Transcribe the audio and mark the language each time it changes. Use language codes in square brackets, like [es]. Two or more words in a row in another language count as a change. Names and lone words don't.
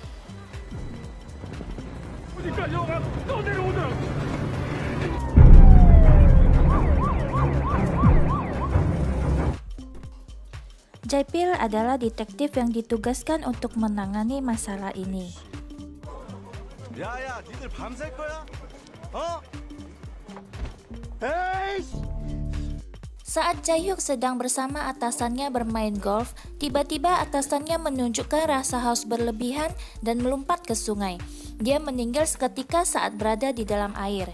[id] Jae-pil adalah detektif yang ditugaskan untuk menangani masalah ini. [ko] 야야, 니들 밤샐 거야? [id] Saat Jae-hyuk sedang bersama atasannya bermain golf, tiba-tiba atasannya menunjukkan rasa haus berlebihan dan melompat ke sungai. Dia meninggal seketika saat berada di dalam air.